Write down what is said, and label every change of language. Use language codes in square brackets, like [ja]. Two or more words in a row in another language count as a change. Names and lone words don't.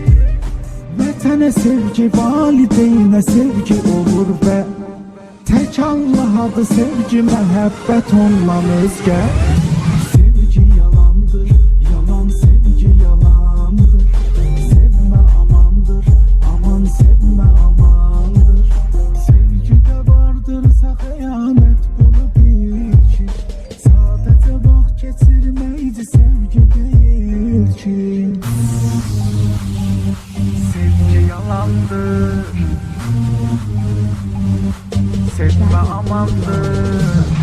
[az] Vətənə sevgi, valideynə sevgi olur və tek Allah'adır sevgi, məhəbbət ondan özgə. [tr] Sevgi yalandır, yalan sevgi yalandır. Sevme amandır, aman sevme amandır. Sevgide vardırsa xəyanət bunu bil ki. [az] Sadece vaxt keçirməkdi sevgi değil ki. [tr] Sevgi yalandır. Sevme amandır.